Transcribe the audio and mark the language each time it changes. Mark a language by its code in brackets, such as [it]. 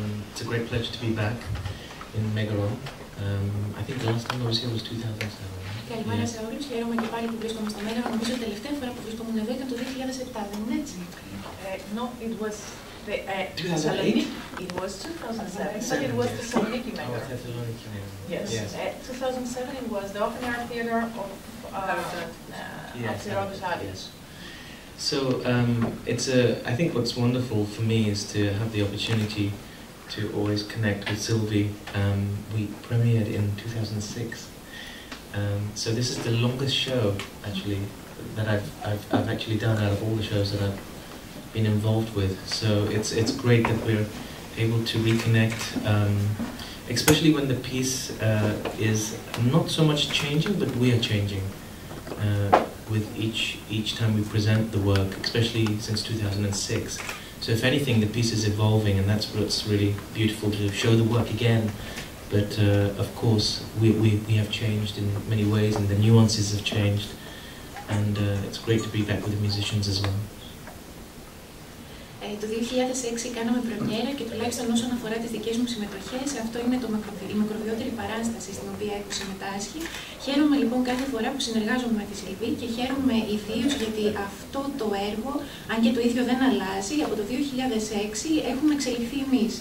[en] It's a great pleasure to be back in Megaro. I think the last time I was here was 2007. [el] Καλημέρα σε όλους. Χαίρομαι και πάλι που βρίσκομαι στο Μέγαρο. Νομίζω η τελευταία φορά που βρίσκομαι εδώ ήταν το 2007, δεν είναι έτσι? [en] No, it was the Thessaloniki. It was 2007, but it was the Thessaloniki Megaro. Yes. 2007 it was the open air theater of the Rhodes Alias. So I think what's wonderful for me is to have the opportunity to always connect with Sylvie. We premiered in 2006. So this is the longest show actually that I've actually done out of all the shows that I've been involved with. So it's great that we're able to reconnect, especially when the piece is not so much changing, but we are changing with each time we present the work, especially since 2006. So if anything, the piece is evolving, and that's what's really beautiful, to show the work again. But of course, we have changed in many ways, and the nuances have changed, and it's great to be back with the musicians as well. [el] Το 2006 κάναμε πρεμιέρα και τουλάχιστον όσον αφορά τις δικές μου συμμετοχές, αυτό είναι η μακροβιότερη παράσταση στην οποία έχω συμμετάσχει. Χαίρομαι λοιπόν κάθε φορά που συνεργάζομαι με τη Sylvie και χαίρομαι ιδίως γιατί αυτό το έργο, αν και το ίδιο δεν αλλάζει, από το 2006 έχουμε εξελιχθεί εμείς.